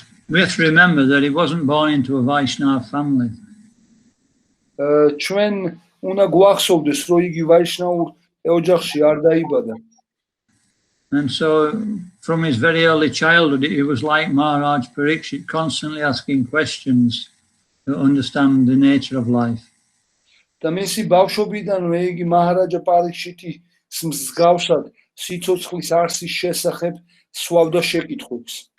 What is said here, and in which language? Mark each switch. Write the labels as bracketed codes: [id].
[en] We have to remember that he wasn't born into a Vaishnava family. [ka] ჩვენ უნდა გვახსოვდეს, რომ იგი ვაიშნაურ ოჯახში არ დაიბადა. [en] And so from his very early childhood, he was like Maharaj Parikshit, constantly asking questions to understand the nature of life. [ka] და მისი ბავშვობიდანვე იგი მაჰარაჯა პარიქშიტის მსგავსად სიცოცხლის არსის შესახებ სვავდა შეკითხვებს.